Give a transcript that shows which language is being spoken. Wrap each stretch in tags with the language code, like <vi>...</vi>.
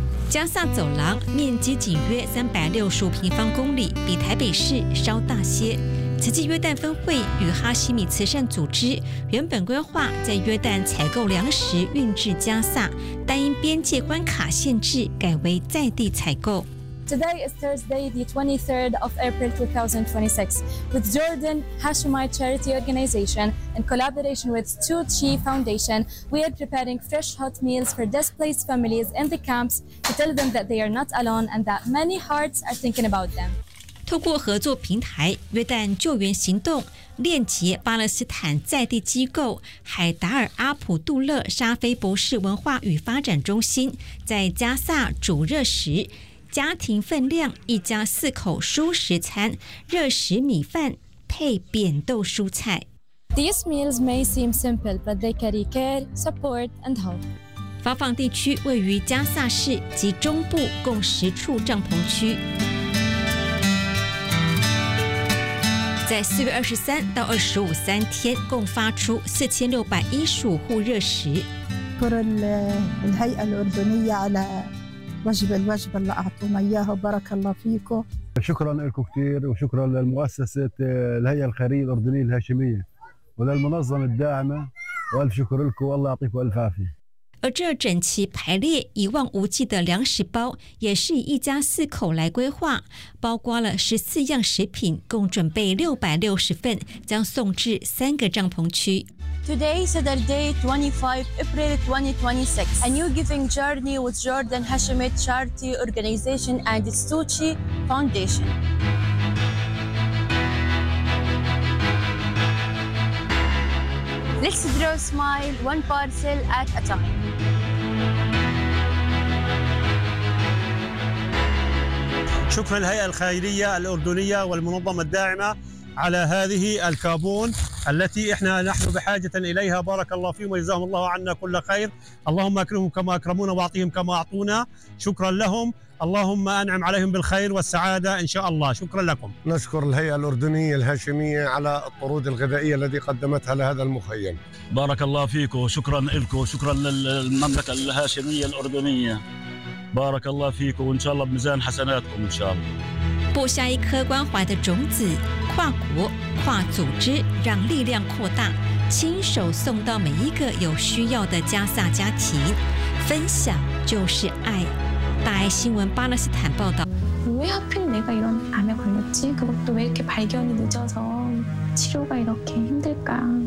<zh>加萨走廊面积仅约365平方公里，比台北市稍大些。慈济约旦分会与哈希米慈善组织原本规划在约旦采购粮食运至加萨，但因边界关卡限制，改为在地采购。</zh> <en>Today is Thursday, the 23rd of April 2026, with Jordan Hashemite Charity Organization in collaboration with Two Chi Foundation. We are preparing fresh hot meals for displaced families in the camps to tell them that they are not alone and that many hearts are thinking about them.</en> <zh>透过合作平台约旦救援行动，链接巴勒斯坦在地机构海达尔阿普杜勒沙菲博士文化与发展中心，在加萨煮热食。家庭分量一家四口蔬食餐，热食米饭配扁豆蔬菜。</zh> <en>These meals may seem simple, but they carry care, support, and hope.</en> <zh>发放地区位于加萨市及中部共十处帐篷区。在4月23到25三天，共发出4615户热食。</zh> <ar>شكر الهيئة الأردنية على وجب الوجبة اللي أعطونا إياها وبارك الله فيكم. شكرا لكم كثير وشكرا للمؤسسة الهيئة الخيرية الأردنية الهاشمية وللمنظمة الداعمة وألف شكر لكم والله يعطيكم ألف عافية.</ar> <zh>而这整齐排列、一望无际的粮食包，也是以一家四口来规划，包括了14样食品，共准备660份，将送至三个帐篷区。</zh> <en>Today is the day 25 April 2026. A new giving journey with Jordan Hashemite Charity Organization and its Tucci Foundation. Let's draw a smile, one parcel at a time.</en> <ar>شكرا للهيئة الخيرية الأردنية والمنظمة الداعمة على هذه الكابون التي نحن بحاجة إليها بارك الله فيهم وجزاهم الله عنا كل خير اللهم أكرمهم كما أكرمونا وأعطيهم كما أعطونا شكرا لهم اللهم أنعم عليهم بالخير والسعادة إن شاء الله شكرا لكم نشكر الهيئة الأردنية الهاشمية على الطرود الغذائية التي قدمتها لهذا المخيم بارك الله فيكم شكرا لكم شكرا للمملكة الهاشمية الأردنية بارك الله فيكم وإن شاء الله بميزان حسناتكم إن شاء الله</ar> <zh>播下一颗关怀的种子，跨国、跨组织，让力量扩大，亲手送到每一个有需要的加萨家庭。分享就是爱。大爱新闻巴勒斯坦报道。</zh> <ko>왜하필내가이런암에걸렸지그것도왜이렇게발견이늦어서치료가이렇게힘들까</ko>